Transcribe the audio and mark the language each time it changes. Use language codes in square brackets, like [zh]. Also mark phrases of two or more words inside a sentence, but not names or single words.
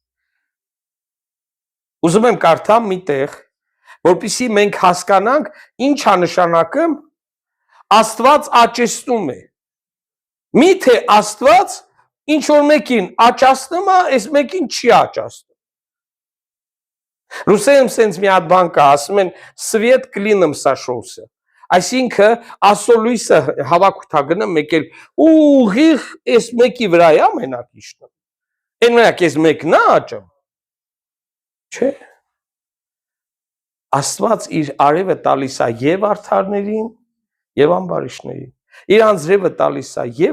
[hy] Ուզում եմ կարդամ մի տեղ, որպեսզի մենք հասկանանք ինչ է նշանակում Աստված աճեցնում է։ Միթե Աստված ինչ որ մեկին աճացնում է, այս մեկին չի աճացնում։ Ռուսերեն sense մի հատ բան կա, ասում են [ru] свет клином сошелся։ [hy] Այսինքն Աստծո լույսը հավաքութա գնում, մեկ էլ ուղիղ այս մեկի վրա է մենակ իշտում։ Այն մենակ այս մեկն է աճում։ Չէ։ Աստված իր արևը տալիս է եւ արդարներին, եւ ամբարիշներին։ Իր անձրևը տալիս է եւ